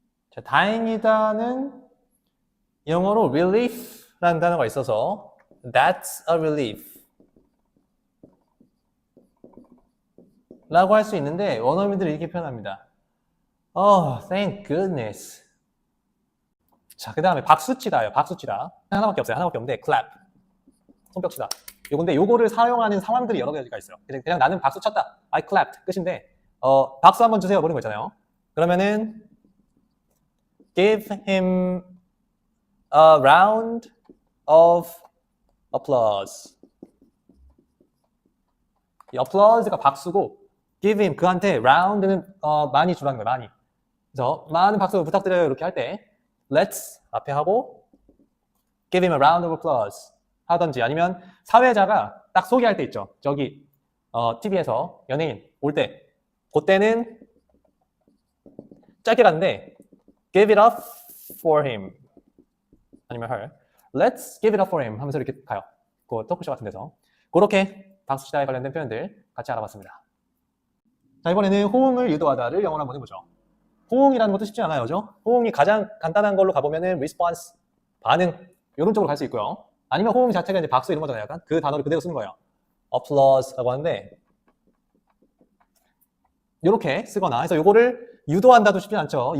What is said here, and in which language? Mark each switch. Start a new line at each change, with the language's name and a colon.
Korean: 자, 다행이다는 영어로 relief라는 단어가 있어서
English: That's a relief
Korean: 라고 할 수 있는데 원어민들이 이렇게 표현합니다.
English: Oh, thank goodness.
Korean: 자, 그 다음에 박수치다예요. 박수치다. 하나밖에 없어요. 하나밖에 없는데 clap. 손뼉치다. 요건데 요거를 사용하는 상황들이 여러 가지가 있어요. 그냥 나는 박수 쳤다.
English: I clapped.
Korean: 끝인데 박수 한번 주세요. 그런 거 있잖아요. 그러면은
English: give him a round of applause.
Korean: 이 applause가 박수고 give him 그한테 round는 많이 주라는 거예요. 많이. 그래서 많은 박수 부탁드려요. 이렇게 할 때 let's 앞에 하고
English: give him a round of applause
Korean: 하든지 아니면 사회자가 딱 소개할 때 있죠. 저기 TV에서 연예인 올 때 그때는 짧게 갔는데
English: give it up for him
Korean: 아니면 her
English: let's give it up for him
Korean: 하면서 이렇게 가요. 그 토크쇼 같은 데서 그렇게 박수치다에 관련된 표현들 같이 알아봤습니다. 자, 이번에는 호응을 유도하다를 영어로 한번 해보죠. 호응이라는 것도 쉽지 않아요. 그죠? 호응이 가장 간단한 걸로 가보면은 response, 반응, 이런 쪽으로 갈 수 있고요. 아니면 호응 자체가 이제 박수 이런 거잖아요. 약간 그 단어를 그대로 쓰는 거예요. applause라고 하는데 이렇게 쓰거나 해서 요거를 유도한다도 쉽지 않죠.